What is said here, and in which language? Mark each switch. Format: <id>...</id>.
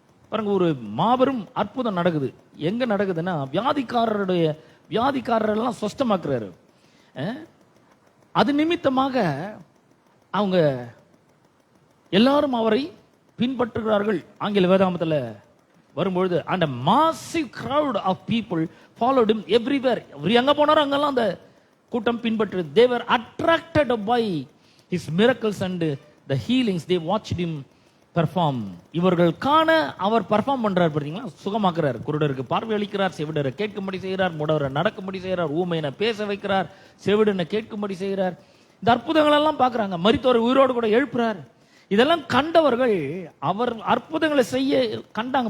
<ta>பாருங்க, ஒரு மாபெரும் அற்புதம் நடக்குது. எங்க நடக்குதுன்னா, வியாதிக்காரரெல்லாம் சொஸ்தமாக்குறாரு. அது நிமித்தமாக அவங்க எல்லாரும் அவரை பின்பற்றுகிறார்கள். ஆங்கில வேதாமத்தில் வரும்பொழுது</ta> <en>and a massive crowd of people followed him everywhere.</en> <ta>அவர் எங்க போனாரோ அங்கெல்லாம் அந்த கூட்டம் பின்பற்று.</ta> <en>they were attracted by his miracles and the healings. they watched him perform.</en> <ta>இவர்கள் காண அவர் பர்ஃபார்ம் பண்றார். பார்த்தீங்களா, சுகமாக்குறார், குருடருக்கு பார்வை அளிக்கிறார், செவிடரை கேட்கும்படி செய்கிறார், முடவரை நடக்கும்படி செய்கிறார், ஊமையனை பேச வைக்கிறார், செவிடனை கேட்கும்படி செய்கிறார். இந்த அற்புதங்கள் எல்லாம் பார்க்கறாங்க. மரித்தோரை உயிரோடு கூட எழுப்புறார். இதெல்லாம் கண்டவர்கள் அவர் அற்புதங்களை செய்ய கண்டாங்க.</ta>